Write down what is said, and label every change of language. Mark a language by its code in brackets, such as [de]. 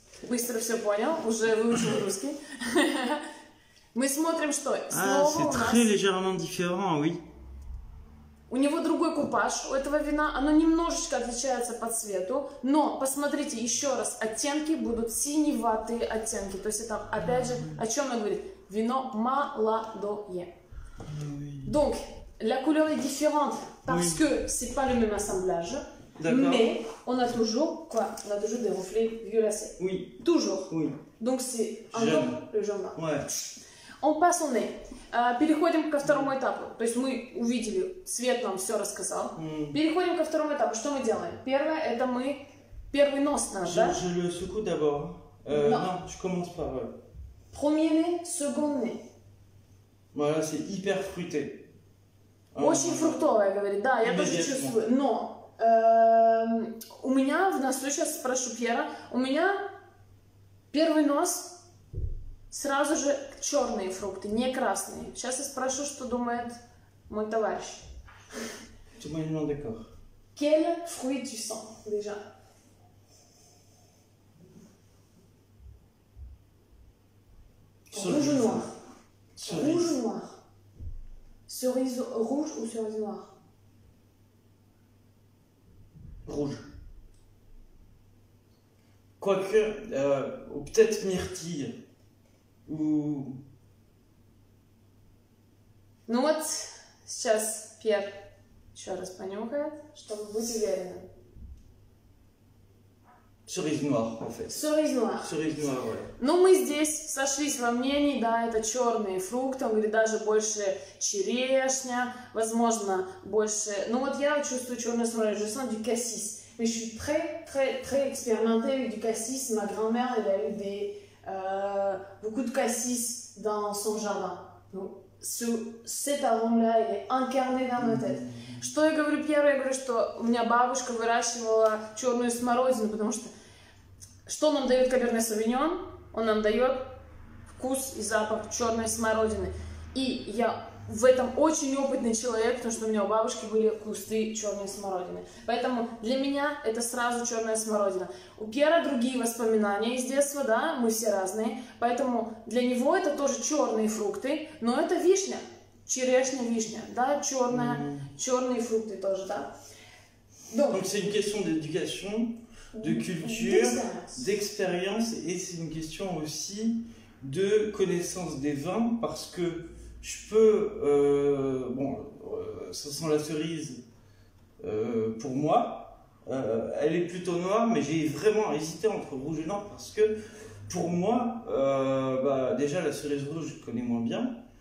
[ru] Быстро все понял, уже выучил русский. Мы смотрим, что [fr] c'est très légèrement différent, oui. [ru] У него другой купаж, у этого вина, оно немножечко отличается по цвету, но посмотрите еще раз, оттенки будут синеватые оттенки, то есть это опять же, о чем он говорит, вино молодое. [fr] Donc, la couleur est différente parce que c'est pas le même assemblage, mais on a toujours quoi? On a toujours des reflets violacés. Oui. Toujours. Oui. Donc c'est encore le jaune. Ouais. On passe au nez. [ru] Переходим ко второму этапу. То есть мы увидели, цвет нам все рассказал. Переходим ко второму этапу. Что мы делаем? Первое, это мы... Первый нос наш, да? [fr] Je le secoue d'abord. Non, je commence par... Premier nez, second nez. Voilà, c'est hyper fruité. [ru] Очень фруктовое, говорит. Да, я тоже чувствую. Но у меня в носу, сейчас спрошу Пьера, у меня первый нос... Сразу же черные фрукты, не красные. Сейчас я спрошу, что думает мой товарищ. [fr] Tout le monde est d'accord. Quel fruit tu sens déjà? Rouge ou noir? Rouge ou noir? Cerise rouge ou cerise noire? Rouge. Quoique, ou peut-être myrtille. [ru] Ну вот, сейчас Пьер еще раз понюхает, чтобы быть уверенным. [fr] Cerise noire, en fait. Cerise noire. Cerise noire, ouais. [ru] Ну, мы здесь сошлись во мнении, да, это черные фрукты, он говорит, даже больше черешня, возможно, больше... Ну, вот я чувствую черную смородину, [fr] je sens du cassis. Mais je suis très expérimentée avec du cassis. Ma grand-mère, elle a eu beaucoup de cassis dans son jardin. Donc, cet arôme-là, il est incarné dans ma tête. [ru] Что я говорю первое? Я говорю, что у меня бабушка выращивала черную смородину, потому что нам дает Каберне Савиньон? Он нам дает вкус и запах черной смородины. И я в этом очень опытный человек, потому что у меня у бабушки были кусты черной смородины. Поэтому для меня это сразу черная смородина. У Пьера другие воспоминания из детства, да, мы все разные. Поэтому для него это тоже черные фрукты, но это вишня. Черешня, вишня, да, черные фрукты тоже, да. [fr] Donc c'est une question d'éducation, de culture, d'expérience et c'est une question aussi de connaissance des vins parce que je peux, ça sent la cerise pour moi, elle est plutôt noire mais j'ai vraiment hésité entre rouge et noir parce que pour moi, déjà la cerise rouge je connais moins bien.